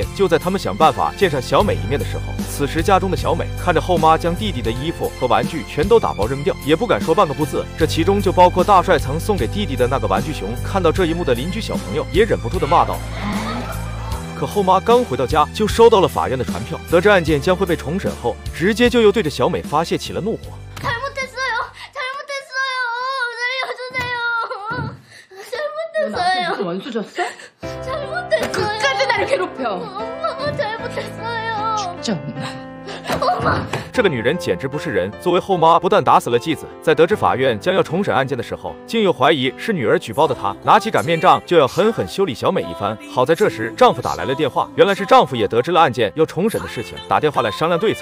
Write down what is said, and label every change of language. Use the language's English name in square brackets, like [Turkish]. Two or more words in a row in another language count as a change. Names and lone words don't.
[Chinese] 就在他们想办法见上小美一面的时候，此时家中的小美看着后妈将弟弟的衣服和玩具全都打包扔掉，也不敢说半个不字。这其中就包括大帅曾送给弟弟的那个玩具熊。看到这一幕的邻居小朋友也忍不住的骂道。可后妈刚回到家，就收到了法院的传票，得知案件将会被重审后，直接就又对着小美发泄起了怒火。 [Korean] 원수졌어? 잘못했어요. 끝까지 나를 괴롭혀. 엄마 잘못했어요. 진짜. [Chinese] 这个女人简直不是人。作为后妈，不但打死了继子，在得知法院将要重审案件的时候，竟又怀疑是女儿举报的她，拿起擀面杖就要狠狠修理小美一番。好在这时丈夫打来了电话，原来是丈夫也得知了案件要重审的事情，打电话来商量对策。